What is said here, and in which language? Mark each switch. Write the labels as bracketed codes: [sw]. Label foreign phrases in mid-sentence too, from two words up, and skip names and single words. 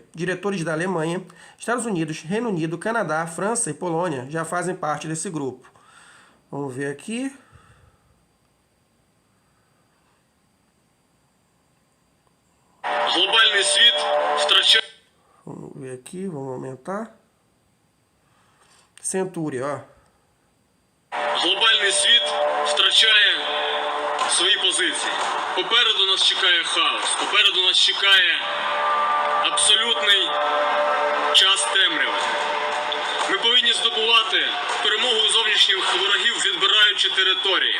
[pt] Diretores da Alemanha, Estados Unidos, Reino Unido, Canadá, França e Polônia já fazem parte desse grupo. Vamos ver aqui. Vamos ver aqui, vamos aumentar. Centúria, ó. [uk] Глобальний світ втрачає свої позиції. Попереду нас чекає хаос, попереду нас чекає абсолютний час темряви. Ми повинні здобувати перемогу у зовнішніх ворогів, відбираючи території.